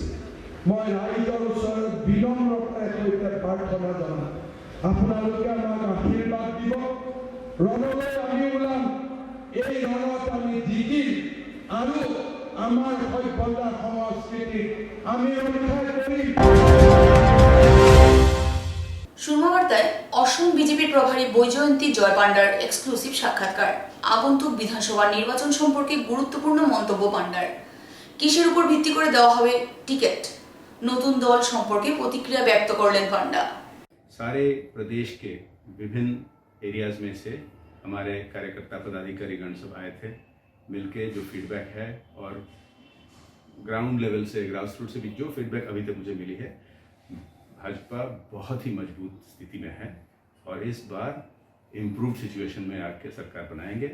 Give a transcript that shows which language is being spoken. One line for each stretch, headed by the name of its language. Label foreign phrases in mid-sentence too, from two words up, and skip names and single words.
Assamese: মই ৰাইজৰ ওচৰত বিনম্ৰতাৰে সৈতে প্ৰাৰ্থনা জনাম, আপোনালোকে আমাক আশীৰ্বাদ দিব। ৰণলৈ আমি ওলাম, এই ৰণত আমি জিকিম আৰু আমাৰ সভ্যতা সংস্কৃতিক আমি ৰক্ষা কৰিম।
Bangla: সুরমাবার্তায় অসম বিজেপির প্রভারী বৈজয়ন্তী জয় পান্ডার এক্সক্লুসিভ সাক্ষাৎকার। আগন্তুক বিধানসভা নির্বাচন সম্পর্কে গুরুত্বপূর্ণ মন্তব্য পান্ডার। কিসের উপর ভিত্তি করে দেওয়া হবে টিকিট, নতুন দল সম্পর্কে প্রতিক্রিয়া ব্যক্ত করলেন পান্ডা।
Hindi: सारे प्रदेश के विभिन्न एरियाज में से हमारे कार्यकर्ता पदाधिकारीगण सब आए थे, मिलके जो फीडबैक है और
English: ground level
Hindi: से
English: grass root
Hindi: से भी जो फीडबैक अभी तक मुझे मिली है, भाजपा बहुत ही मजबूत स्थिति में है और इस बार
English: improve situation
Hindi: में आके सरकार बनाएंगे।